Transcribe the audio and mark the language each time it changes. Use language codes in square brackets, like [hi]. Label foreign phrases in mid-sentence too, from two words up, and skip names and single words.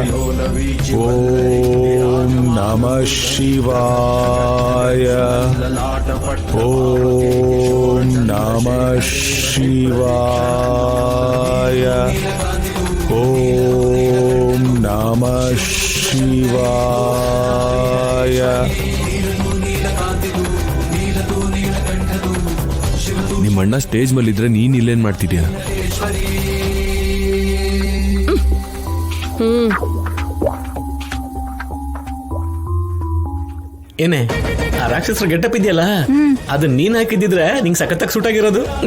[sa] ಓಂ ನಮಃ ಶಿವಾಯ. ಓಂ ನಮಃ ಶಿವಾಯ. ಓಂ ನಮಃ ಶಿವಾಯ. [kn] ನಿಮ್ಮಣ್ಣ ಸ್ಟೇಜ್ ಮೇಲೆ ಇದ್ರೆ ನೀನ್ ಇಲ್ಲೇನ್ ಮಾಡ್ತಿದ್ಯಾ? ಏನೇ ಆ ರಾಕ್ಷಸರ ಗೆಟಪ್ ಇದೆಯಲ್ಲ, ಅದು ನೀನ್ ಹಾಕಿದ್ರೆ ನಿಂಗೆ ಸಖತ್ತಾಗಿ ಸೂಟ್ ಆಗಿರೋದು.